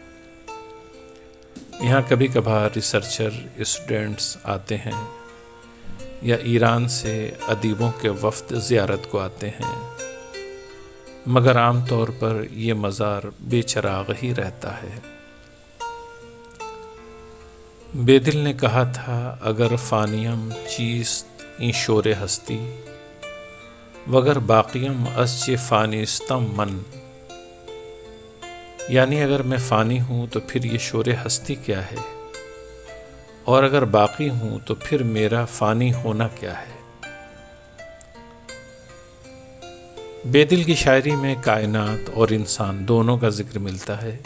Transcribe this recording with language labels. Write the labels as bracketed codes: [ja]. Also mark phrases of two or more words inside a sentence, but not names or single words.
[ur] یہاں کبھی کبھار [en] researcher students [ur] آتے ہیں یا ایران سے ادیبوں کے وفد زیارت کو آتے ہیں، مگر عام طور پر یہ مزار بے چراغ ہی رہتا ہے۔ بیدل نے کہا تھا، [fa] اگر فانیم چیست این شور ہستی وگر باقیم از چه فانیستم من، [ur] یعنی اگر میں فانی ہوں تو پھر یہ شور ہستی کیا ہے، اور اگر باقی ہوں تو پھر میرا فانی ہونا کیا ہے۔ بیدل کی شاعری میں کائنات اور انسان دونوں کا ذکر ملتا ہے۔